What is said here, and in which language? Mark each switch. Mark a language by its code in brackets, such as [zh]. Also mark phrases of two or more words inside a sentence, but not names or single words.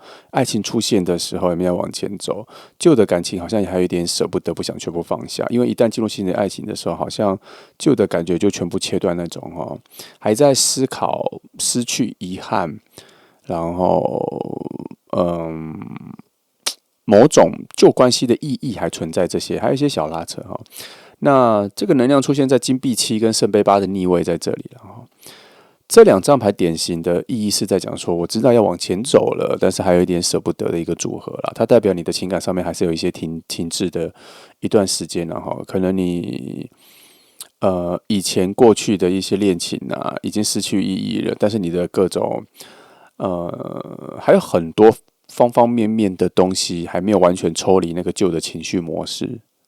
[zh] 愛情出現的時候有沒有往前走？舊的感情好像也還有一點捨不得，不想全部放下。因為一旦進入新的愛情的時候，好像舊的感覺就全部切斷那種還在思考失去遺憾，然後某種舊關係的意義還存在，這些還有一些小拉扯那這個能量出現在金幣7跟聖杯8的逆位在這裡了這2張牌典型的意義是在講說，我知道要往前走了，但是還有一點捨不得的一個組合啦。它代表你的情感上面還是有一些停滯的一段時間了可能你以前過去的一些戀情啊，已經失去意義了，但是你的各種還有很多方方面面的東西還沒有完全抽離那個舊的情緒模式